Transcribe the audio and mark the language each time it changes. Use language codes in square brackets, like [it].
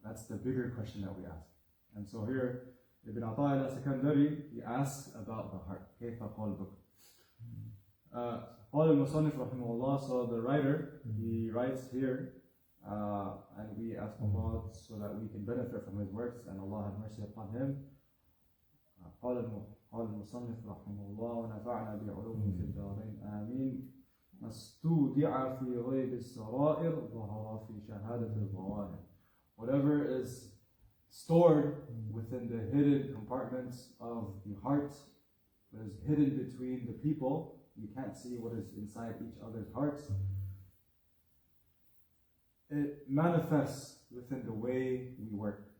[en] That's the bigger question that we ask. And so here, Ibn Ata'illah Secondary, he asks about the heart. [ar] كيف قلبك? قال المصنف رحمه الله, [en] so the writer, he writes here, and we ask Allah so that we can benefit from his works, and Allah have mercy upon him. [ar] قال المصنف رحمه الله ونفعنا بعلومه في الدارين آمين. مستودع في غيب السرائر ظهر في شهادة الظواهر. [en] Whatever is stored within the hidden compartments of the heart, what is hidden between the people, you can't see what is inside each other's hearts. It manifests within the way we work.